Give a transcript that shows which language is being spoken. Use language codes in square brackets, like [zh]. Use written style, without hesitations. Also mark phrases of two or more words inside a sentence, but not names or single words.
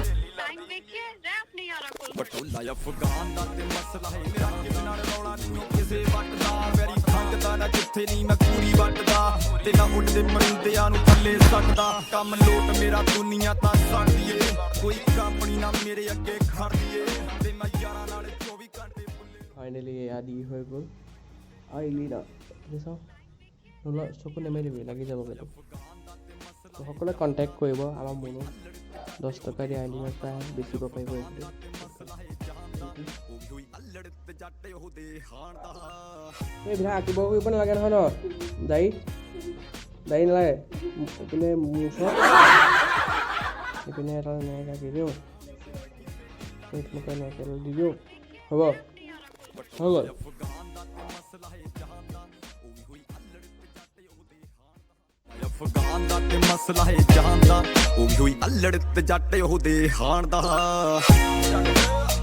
[pa] ਬਟੋਲਾ ਅਫਗਾਨ ਦਾ ਤੇ ਮਸਲਾ ਹੈ ਮੇਰਾ ਕਿਸੇ ਨਾਲ ਰੌਲਾ ਨਹੀਂ ਉਹ ਕਿਸੇ ਵੱਟਦਾ ਮੇਰੀ ਖੰਗਦਾ ਨਾ ਜਿੱਥੇ ਨਹੀਂ ਮੈਂ ਪੂਰੀ ਵੱਟਦਾ ਤੇ ਨਾ ਉੱਡਦੇ ਮਰਿੰਦਿਆਂ ਨੂੰ ਥੱਲੇ ਸੱਟਦਾ ਕੰਮ ਲੋਟ ਮੇਰਾ ਦੁਨੀਆ ਤਾਂ ਸੜਦੀ ਏ ਕੋਈ ਕੰਪਨੀ ਨਾ ਮੇਰੇ ਅੱਗੇ ਖੜਦੀ ਏ ਤੇ ਮੈਂ ਯਾਰਾਂ ਨਾਲ 24 ਘੰਟੇ ਬੁੱਲੇ [as] ফাইনেলি এয়া দি হৈ গ'ল আইলিনা। চাওঁ নহ'লে চকু নেমেলিবি, লাগি যাব কিন্তু। সকলোৱে কণ্টেক্ট কৰিব আমাৰ মনো 10 টকা দি আইলিনা প্ৰায় বেচিব পাৰিব। এইবিলাক আঁকিব কৰিব নালাগে নহয় ন? দাড়ি নালাগে। এইপিনে মুখত এইপিনে এটা এনেকৈ আঁকি দিওঁ, এইপিনে এনেকৈ দি দিওঁ। হ'ব হৈ গ'ল। [pa] ਅਫਗਾਨ ਦਾ ਤੇ ਮਸਲਾ ਹੈ ਜਾਨ ਦਾ ਉਹ ਵੀ ਹੋਈ ਅਲੜ ਤੇ ਜੱਟ ਉਹਦੇ ਹਾਣ ਦਾ